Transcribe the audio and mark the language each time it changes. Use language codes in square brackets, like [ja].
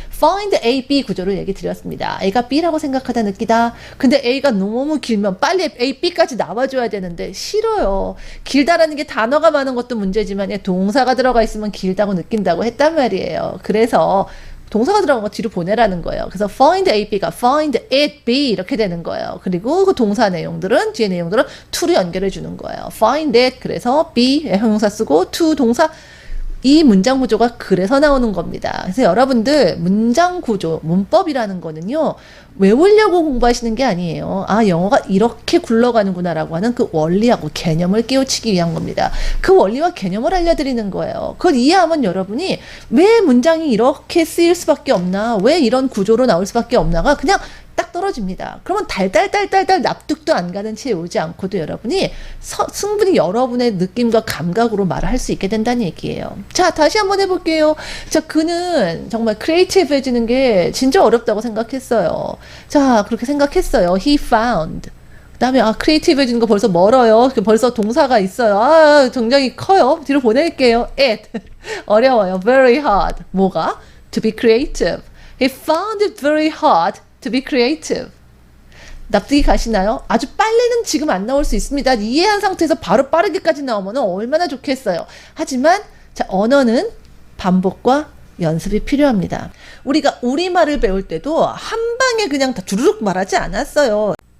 [ko] find A, B 구조를 얘기 드렸습니다. A가 B라고 생각하다 느끼다. 근데 A가 너무 길면 빨리 A, B까지 나와줘야 되는데 싫어요. 길다라는 게 단어가 많은 것도 문제지만 동사가 들어가 있으면 길다고 느낀다고 했단 말이에요. 그래서 동사가 들어간 거 뒤로 보내라는 거예요. 그래서 find A, B가 find it B 이렇게 되는 거예요. 그리고 그 동사 내용들은 뒤에 내용들은 to로 연결해 주는 거예요. find it 그래서 B 형용사 쓰고 to 동사 이 문장 구조가 그래서 나오는 겁니다. 그래서 여러분들 문장 구조, 문법이라는 거는요. 외우려고 공부하시는 게 아니에요. 아, 영어가 이렇게 굴러가는구나 라고 하는 그 원리하고 개념을 깨우치기 위한 겁니다. 그 원리와 개념을 알려드리는 거예요. 그걸 이해하면 여러분이 왜 문장이 이렇게 쓰일 수밖에 없나, 왜 이런 구조로 나올 수밖에 없나가 그냥 딱 떨어집니다. 그러면 달달달달달 납득도 안 가는 채 오지 않고도 여러분이 충분히 여러분의 느낌과 감각으로 말을 할 수 있게 된다는 얘기예요. 자, 다시 한번 해볼게요. 자, 그는 정말 크리에이티브해지는 게 진짜 어렵다고 생각했어요. 자, 그렇게 생각했어요. [en] He found. [ko] 그 다음에 크리에이티브해지는 거 벌써 멀어요. 벌써 동사가 있어요. 굉장히 커요. 뒤로 보낼게요. It. 어려워요. [en] Very hard. [ko] 뭐가? [en] To be creative. He found it very hard to be creative. [ko] 납득이 가시나요? 아주 빨리는 지금 안 나올 수 있습니다. 이해한 상태에서 바로 빠르게까지 나오면 얼마나 좋겠어요. 하지만 자, 언어는 반복과 연습이 필요합니다. 우리가 우리말을 배울 때도 한 방에 그냥 다 주르륵 말하지 않았어요.